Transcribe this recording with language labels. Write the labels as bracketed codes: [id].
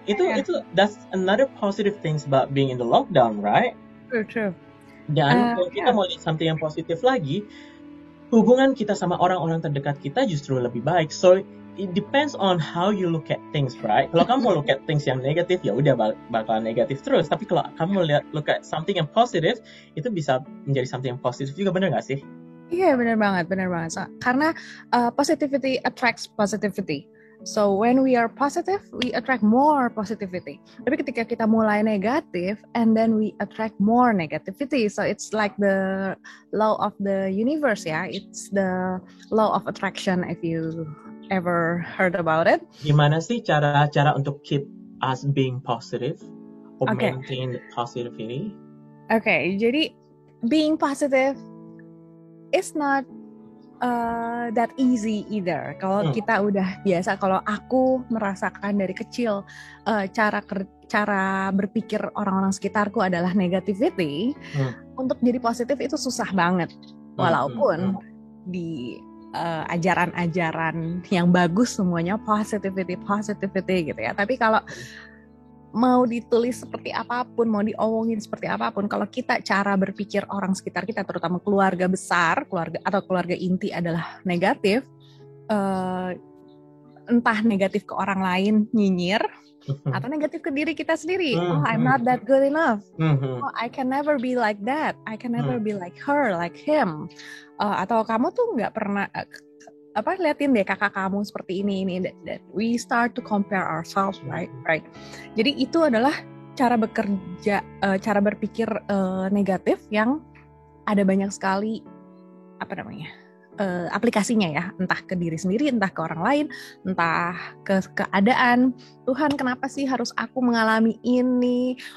[en] Itu that's another positive things about being in the lockdown, right? True. [id] Dan kalau kita mau lihat something yang positif lagi, hubungan kita sama orang-orang terdekat kita justru lebih baik. [en] So it depends on how you look at things, right? [id] Kalau kamu [en] look at things [id] yang negatif, ya udah bakal negatif terus. Tapi kalau kamu [en] look at something [id] yang positif, itu bisa menjadi something yang positif juga, benar nggak sih? Iya, benar banget. So, karena [en] positivity attracts positivity. So when we are positive, we attract more positivity. [id] Tapi ketika kita mulai negatif, [en] and then we attract more negativity. So it's like the law of the universe, ya. It's the law of attraction if you ever heard about it. [id] Gimana sih cara untuk [en] keep us being positive or maintain the positivity? Jadi being positive is not that easy either. [id] Kalau kita udah biasa, kalau aku merasakan dari kecil cara berpikir orang-orang sekitarku adalah negativity, untuk jadi positif itu susah banget. Walaupun di ajaran-ajaran yang bagus semuanya positivity gitu ya. Tapi kalau mau ditulis seperti apapun, mau diomongin seperti apapun, kalau kita cara berpikir orang sekitar kita, terutama keluarga besar, keluarga inti adalah negatif, entah negatif ke orang lain, nyinyir, atau negatif ke diri kita sendiri. [en] Oh, I'm not that good enough. Oh, I can never be like that. I can never be like her, like him. [id] Atau kamu tuh nggak pernah liatin deh kakak kamu seperti ini. [en] That we start to compare ourselves, right? [id] Jadi itu adalah cara berpikir negatif yang ada banyak sekali aplikasinya ya, entah ke diri sendiri, entah ke orang lain, entah ke keadaan. Tuhan, kenapa sih harus aku mengalami ini?